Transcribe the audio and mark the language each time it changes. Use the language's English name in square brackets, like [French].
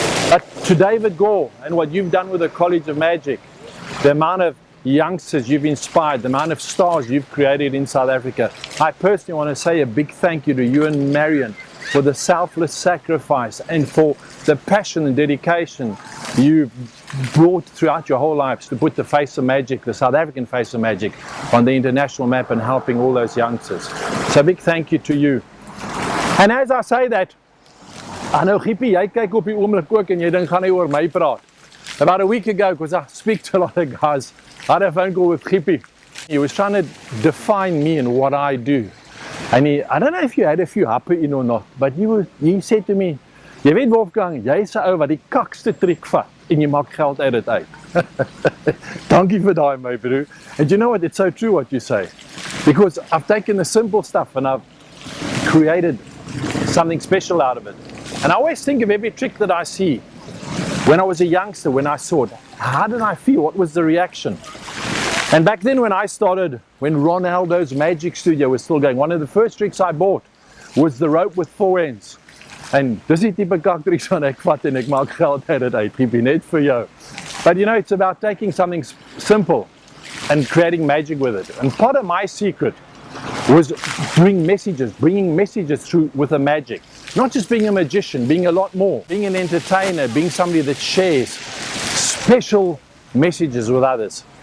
[English] But to David Gore and what you've done with the College of Magic, the amount of youngsters you've inspired, the amount of stars you've created in South Africa, I personally want to say a big thank you to you and Marion for the selfless sacrifice and for the passion and dedication you've brought throughout your whole lives to put the face of magic, the South African face of magic, on the international map and helping all those youngsters. So a big thank you to you. And as I say that, I know [Afrikaans] Gippie, jy kyk op die oomblik ook en jy dink gaan hy oor my praat. [English] About a week ago, because I speak to a lot of guys, I had a phone call with Gippie. He was trying to define me and what I do. And I don't know if you had a few happe in or not, but he said to me, [Afrikaans] jy weet Wolfgang, jy is 'n ou wat die kakste triek vat en jy maak geld uit dit uit. Dankie vir daai my broer. [English] And you know what, it's so true what you say. Because I've taken the simple stuff and I've created something special out of it. And I always think of every trick that I see. When I was a youngster, when I saw it, how did I feel? What was the reaction? And back then when I started, when Ronaldo's magic studio was still going, one of the first tricks I bought was the rope with 4 ends. [Afrikaans] And dis die tipe kaktricks wat ek vat en ek maak geld uit dit uit, Gippie, net vir jou. [English] But you know, it's about taking something simple and creating magic with it. And part of my secret was bringing messages through with the magic. Not just being a magician, being a lot more, being an entertainer, being somebody that shares special messages with others.